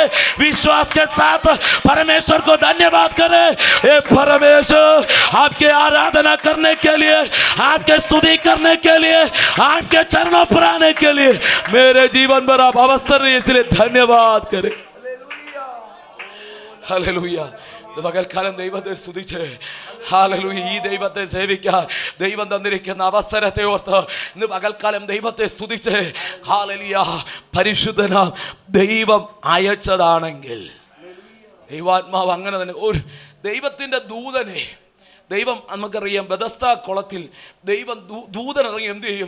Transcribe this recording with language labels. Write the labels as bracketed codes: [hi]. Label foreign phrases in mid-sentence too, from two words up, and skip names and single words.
[hi] विश्वास के साथ परमेश्वर को धन्यवाद करें। ये परमेश्वर आपके आराधना करने के लिए, आपके स्तुति करने के लिए, आपके चरणों पर आने के लिए मेरे जीवन पर आप अवसर दिए, इसलिए धन्यवाद करें। [ml] हालेलुया പകൽക്കാലം ദൈവത്തെ സ്തുതിച്ച് ഹല്ലേലൂയ ഈ ദൈവത്തെ സേവിക്കാൻ ദൈവം തന്നിരിക്കുന്ന അവസരത്തെ ഓർത്ത് ഇന്ന് പകൽക്കാലം ദൈവത്തെ സ്തുതിച്ച് ഹല്ലേലൂയ പരിശുദ്ധനാം ദൈവം അയച്ചതാണെങ്കിൽ ദൈവാത്മാവ് അങ്ങനെ തന്നെ ഒരു ദൈവത്തിൻ്റെ ദൂതനെ ദൈവം നമുക്കറിയാം ബെഥസ്ത കുളത്തിൽ ദൈവം ദൂതൻ ഇറങ്ങി എന്ത് ചെയ്യും?